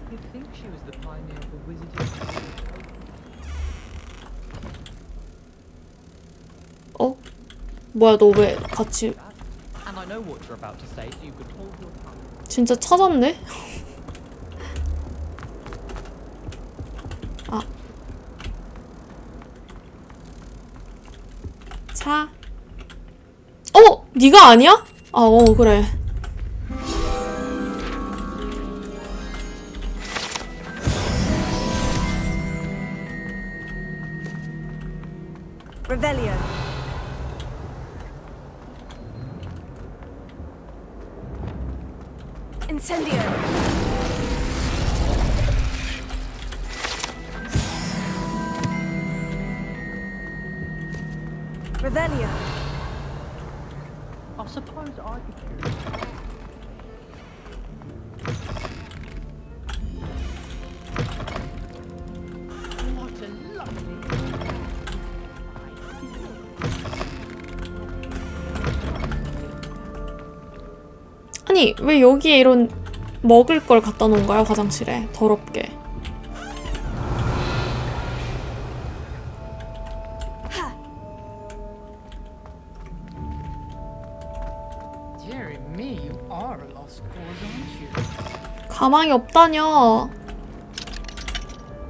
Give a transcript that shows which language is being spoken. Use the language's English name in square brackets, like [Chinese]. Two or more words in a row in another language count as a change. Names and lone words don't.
[Korean] 뭐야 너 왜 같이 진짜 찾았네? 아 차 네가 아니야? 그래. Revelio. Incendio. Revelio. [English] I suppose I could choose. What a lovely... [Korean] 아니 왜 여기에 이런 먹을 걸 갖다 놓은가요? 화장실에 더럽게. 가망이 없다녀.